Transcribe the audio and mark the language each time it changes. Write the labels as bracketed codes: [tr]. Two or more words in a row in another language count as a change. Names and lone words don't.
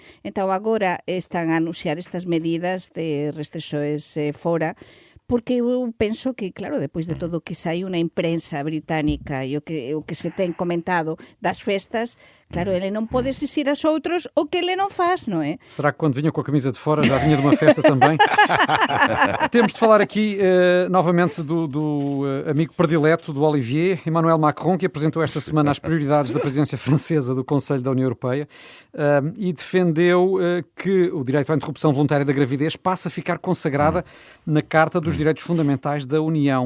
[gl] Entón agora están a anunciar estas medidas de restrições fora, porque eu penso que, claro, depois de todo o que saiu na imprensa británica e o que se ten comentado das festas, claro, ele non pode exigir aos outros o que ele non faz, non é? [pt] Será que quando vinha com a camisa de fora já vinha de uma festa também? Temos de falar aqui novamente do amigo predileto do Olivier, Emmanuel Macron, que apresentou esta semana as prioridades da presidência francesa do Conselho da União Europeia e defendeu que o direito à interrupção voluntária da gravidez passa a ficar consagrada na Carta dos Direitos Fundamentais da União.